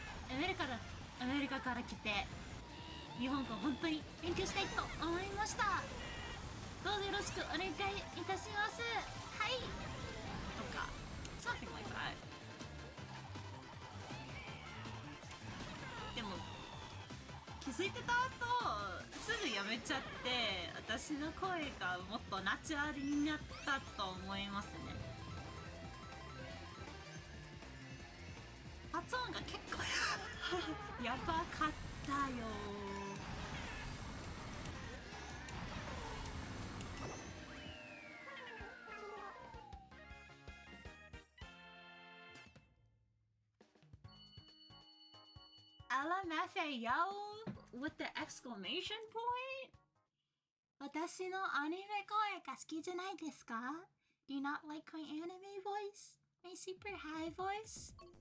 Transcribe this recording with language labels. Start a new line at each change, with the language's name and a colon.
Japanese: アメリカから来て、日本語本当に勉強したいと思いました。どうぞよろしくお願いいたします。はい。とか、
English: something like that.
Japanese: でも気づいてた後すぐやめちゃって、私の声がもっとナチュラルになったと思いますね。発音が結構やばかったよ。
English: LMFAO with the exclamation point?
Japanese: 私のアニメ声が好きじゃないですか?
English: Do you not like my anime voice? My super high voice?